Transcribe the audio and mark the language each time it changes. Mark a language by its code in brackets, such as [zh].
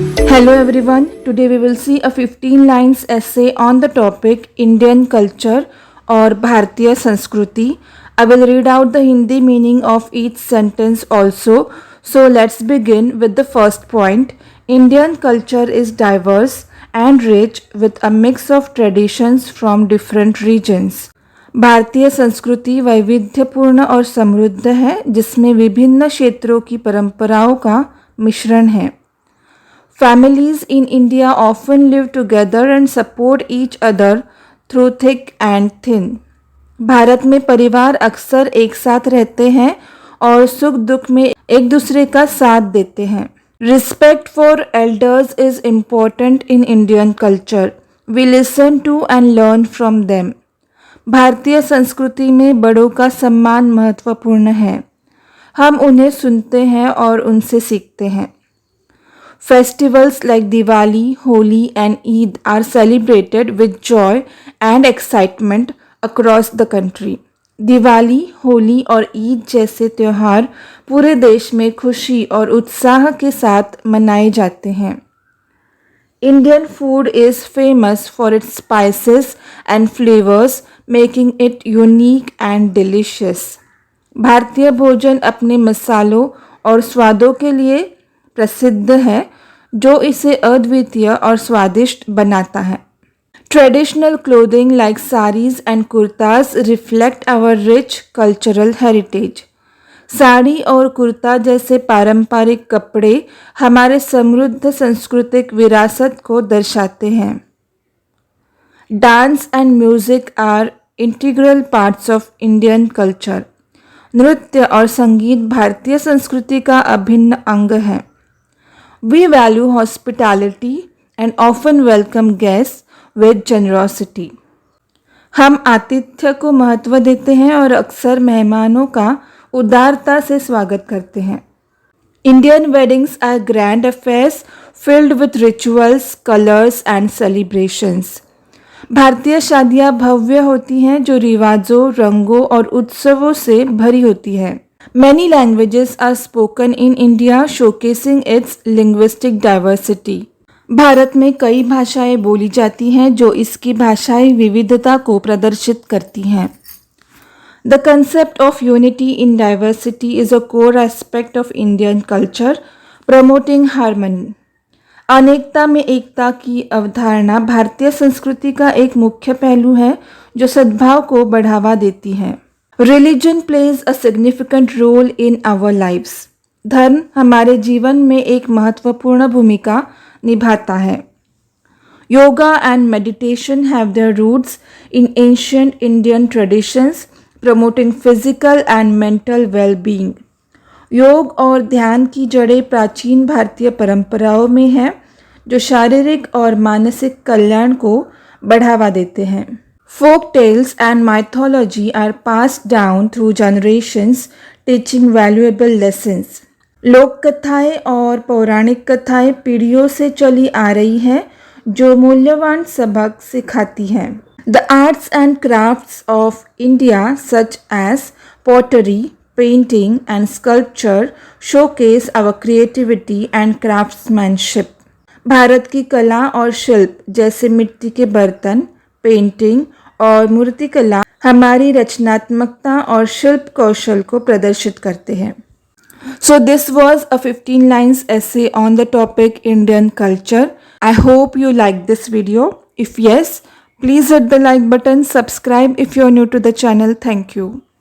[en] Hello everyone, today we will see a 15 lines essay on the topic Indian culture or Bharatiya Sanskriti. I will read out the Hindi meaning of each sentence also. So let's begin with the first point. Indian culture is diverse and rich with a mix of traditions from different regions. [hi] भारतीय संस्कृति वैविध्यपूर्ण और समृद्ध है जिसमें विभिन्न क्षेत्रों की परंपराओं का मिश्रण है. [en] Families in India often live together and support each other through thick and thin. [hi] Bharat में परिवार अक्सर एक साथ रहते हैं और सुख दुख में एक दूसरे का साथ देते हैं. [en] Respect for elders is important in Indian culture. We listen to and learn from them. [hi] भारतीय संस्कृति में बड़ों का सम्मान महत्वपूर्ण है. हम उन्हें सुनते हैं और उनसे सीखते हैं. [en] Festivals like Diwali, Holi and Eid are celebrated with joy and excitement across the country. [hi] Diwali, Holi और ईद जैसे त्यौहार पूरे देश में खुशी और उत्साह के साथ मनाए जाते हैं. [en] Indian food is famous for its spices and flavors, making it unique and delicious. [hi] भारतीय भोजन अपने मसालों और स्वादों के लिए प्रसिद्ध है जो इसे अद्वितीय और स्वादिष्ट बनाता है. [en] Traditional clothing like saris and kurtas reflect our rich cultural heritage. [hi] Sari और कुर्ता जैसे पारंपरिक कपड़े हमारे समृद्ध सांस्कृतिक विरासत को दर्शाते हैं. [en] Dance and music are integral parts of Indian culture. [hi] नृत्य और संगीत भारतीय संस्कृति का अभिन्न अंग है. [en] We value hospitality and often welcome guests with generosity. [hi] हम आतिथ्य को महत्व देते हैं और अक्सर मेहमानों का उदारता से स्वागत करते हैं. [en] Indian weddings are grand affairs filled with rituals, colors and celebrations. [hi] भारतीय शादियां भव्य होती हैं जो रिवाजों, रंगों और उत्सवों से भरी होती है. [en] Many languages are spoken in India, showcasing its linguistic diversity. [hi] Bharat में कई भाषाएं बोली जाती हैं जो इसकी भाषाई विविधता को प्रदर्शित करती हैं. [en] The concept of unity in diversity is a core aspect of Indian culture, promoting harmony. [hi] अनेकता में एकता की अवधारणा भारतीय संस्कृति का एक मुख्य पहलू है जो सद्भाव को बढ़ावा देती है. [en] Religion plays a significant role in our lives. [hi] धर्म हमारे जीवन में एक महत्वपूर्ण भूमिका निभाता है. [en] Yoga and meditation have their roots in ancient Indian traditions, promoting physical and mental well-being. [hi] योग और ध्यान की जड़ें प्राचीन भारतीय परंपराओं में हैं जो शारीरिक और मानसिक कल्याण को बढ़ावा देते हैं. [en] Folk tales and mythology are passed down through generations, teaching valuable lessons. [hi] लोक कथाएं और पौराणिक कथाएं पीढ़ियों से चली आ रही हैं जो मूल्यवान सबक सिखाती हैं. [en] The arts and crafts of India such as pottery, painting and sculpture showcase our creativity and craftsmanship. [hi] Bharat की कला और शिल्प जैसे मिट्टी के बर्तन, पेंटिंग और मूर्तिकला हमारी रचनात्मकता और शिल्प कौशल को प्रदर्शित करते हैं. [en] So this was a 15 lines essay on the topic Indian culture. I hope you liked this video. If yes, please hit the like button, subscribe if you are new to the channel. Thank you.